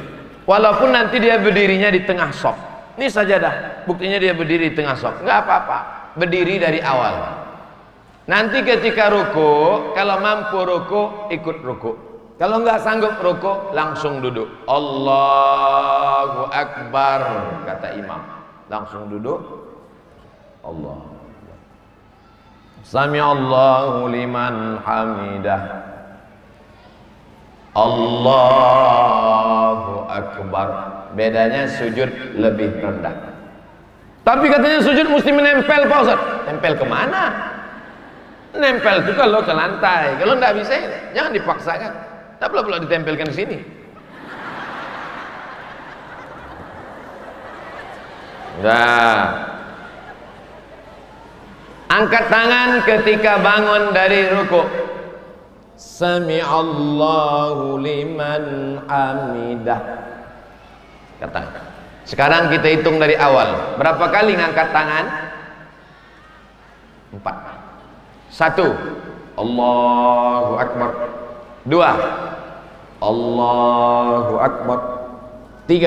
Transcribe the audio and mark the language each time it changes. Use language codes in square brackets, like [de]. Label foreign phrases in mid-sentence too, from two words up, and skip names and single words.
[id] Walaupun nanti dia berdirinya di tengah sop. Ini sajadah, buktinya dia berdiri di tengah sop. Enggak apa-apa, berdiri dari awal. Nanti ketika ruku, kalau mampu ruku, ikut ruku. Kalau enggak sanggup ruku, langsung duduk. [ar] الله أكبر, [id] kata imam. Langsung duduk. Allah. [ar] سمع الله لمن حمده. الله أكبر. [id] Bedanya sujud lebih rendah. Tapi katanya sujud mesti menempel, Pak Ustaz. Tempel kemana? Nempel itu kalau ke lantai. Kalau enggak bisa, jangan dipaksakan. Tak perlu ditempelkan di sini. Nah, angkat tangan ketika bangun dari ruku. [ar] سمع الله لمن حمده. [id] Kata. Sekarang kita hitung dari awal. Berapa kali ngangkat tangan? 4. 1. [ar] الله أكبر. 2. الله أكبر. 3.